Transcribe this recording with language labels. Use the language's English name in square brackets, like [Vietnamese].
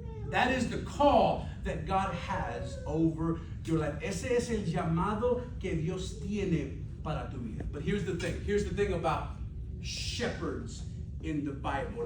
[English] That is the call that God has over your life. [Spanish] Ese es el llamado que Dios tiene para tu vida. [English] But here's the thing. Here's the thing about shepherds in the Bible.